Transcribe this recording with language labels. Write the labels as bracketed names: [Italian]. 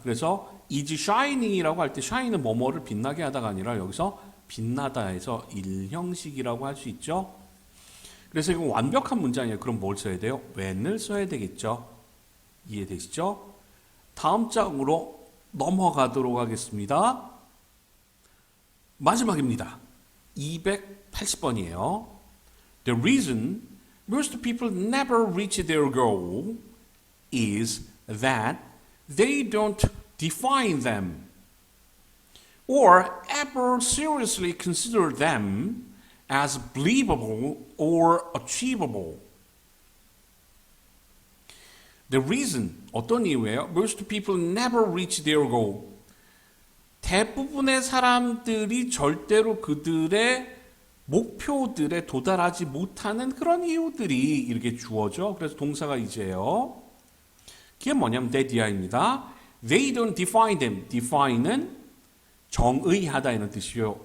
[Korean] 그래서 [English] is shining [Korean] 이라고 할 때 shine은 뭐뭐를 빛나게 하다가 아니라 여기서 빛나다에서 일형식이라고 할 수 있죠. 그래서 이거 완벽한 문장이에요. 그럼 뭘 써야 돼요? when을 써야 되겠죠. 이해되시죠? 다음 장으로 넘어가도록 하겠습니다. 마지막입니다. 280번이에요. [English] The reason most people never reach their goal is that they don't define them or ever seriously consider them as believable or achievable. The reason, [Korean] 어떤 이유예요? [English] Most people never reach their goal. [Korean] 대부분의 사람들이 절대로 그들의 목표들에 도달하지 못하는 그런 이유들이 이렇게 주어져. 그래서 동사가 이제요. 그게 뭐냐면 the이입니다. [English] They don't define them. [Korean] define은 정의하다 이런 뜻이요.